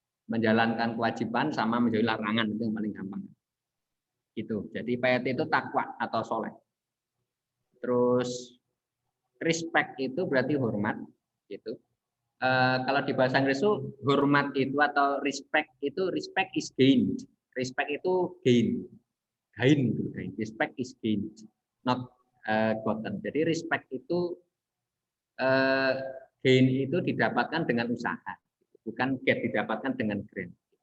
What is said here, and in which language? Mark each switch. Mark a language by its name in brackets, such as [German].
[Indonesian] Menjalankan kewajiban sama menjauhi larangan, itu yang paling gampang. Gitu. Jadi piety itu takwa atau soleh. Terus respect itu berarti hormat, gitu. Kalau di bahasa Inggris itu hormat itu atau [English] respect is gained. [Indonesian] Respect itu gain, gitu, gain. [English] Respect is gained, not gotten. [Indonesian] Jadi respect itu gain itu didapatkan dengan usaha, bukan get didapatkan dengan grant.